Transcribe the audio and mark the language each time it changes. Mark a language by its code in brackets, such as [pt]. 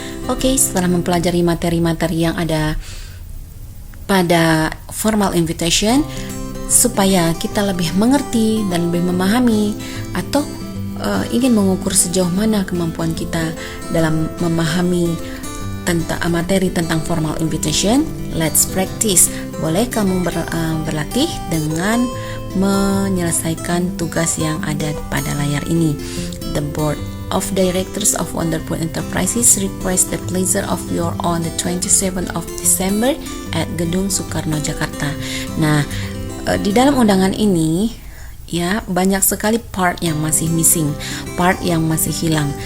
[id] Oke, setelah mempelajari materi-materi yang ada pada formal invitation, supaya kita lebih mengerti dan lebih memahami atau ingin mengukur sejauh mana kemampuan kita dalam memahami tentang materi tentang formal invitation, [en] let's practice. [id] Boleh kamu berlatih dengan menyelesaikan tugas yang ada pada layar ini. [en] The board of Directors of Wonderful Enterprises request the pleasure of your on the 27th of December at Gedung Soekarno, Jakarta. [id] Nah, di dalam undangan ini ya banyak sekali part yang masih missing, part yang masih hilang.